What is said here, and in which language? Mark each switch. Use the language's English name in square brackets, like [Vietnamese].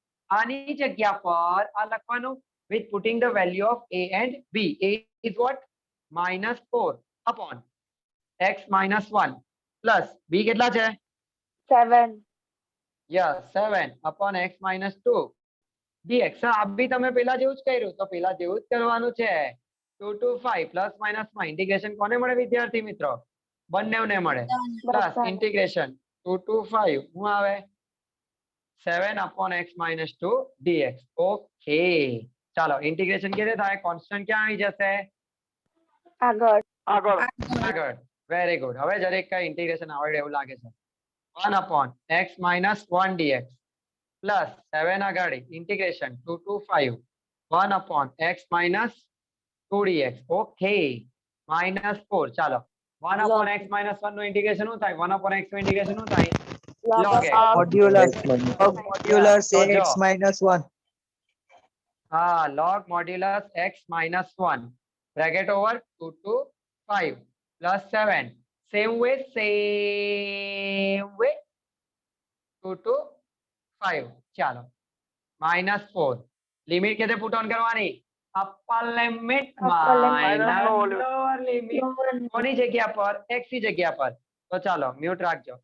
[Gujarati] આની જગ્યા પર આ લખવાનું [English] with putting the value of a and b. a is what? -4 upon [Gujarati] x minus 1 plus b કેટલા છે [English] 7 [Gujarati] yes 7 upon x minus 2 dx આ બી તમે પેલા જેવું જ કર્યું તો પેલા જેવું જ કરવાનું છે 2 to 5 પ્લસ માઇનસ માં ઇન્ટિગ્રેશન કોને મળે વિદ્યાર્થી મિત્રો બંનેને મળે પ્લસ ઇન્ટિગ્રેશન 2 to 5 શું આવે 7 upon x minus 2 dx okay ચાલો ઇન્ટિગ્રેશન કેવી રીતે થાય કોન્સ્ટન્ટ ક્યાં આવી જશે આગળ વેરી ગુડ હવે જરીક કઈ ઇન્ટિગ્રેશન આવડે એવું લાગે છે 1 upon x minus 1 dx plus 7 આગાડી integration 2 to 5 1 upon x minus 2 dx okay minus 4 ચાલો 1 upon x minus 1 નું ઇન્ટિગ્રેશન શું થાય 1 upon x નું ઇન્ટિગ્રેશન શું થાય log x modulus x minus 1 હા log modulus x minus 1 bracket over 2 to 5 plus 7 same way 2 to 5 ચાલો minus 4 limit કેતે put on કરવાની upper limit minus lower limit કોની જગ્યા પર x ની જગ્યા પર તો ચાલો મ્યુટ રાખજો